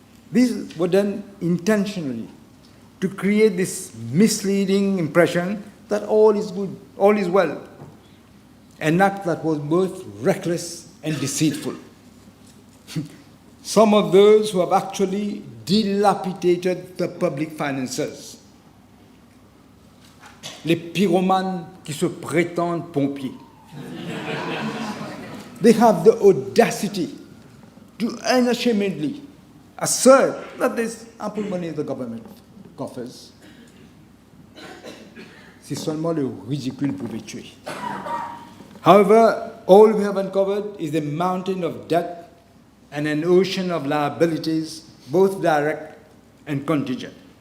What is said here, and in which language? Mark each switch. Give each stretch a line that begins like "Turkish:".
English: These were done intentionally to create this misleading impression that all is good, all is well. An act that was both reckless and deceitful. Some of those who have actually dilapidated the public finances.
French: Les pyromanes qui se prétendent pompiers.
English: They have the audacity to unashamedly assert that there's ample money in the government coffers.
French: Si seulement le ridicule pouvait tuer.
English: However, all we have uncovered is a mountain of debt and an ocean of liabilities, both direct and contingent.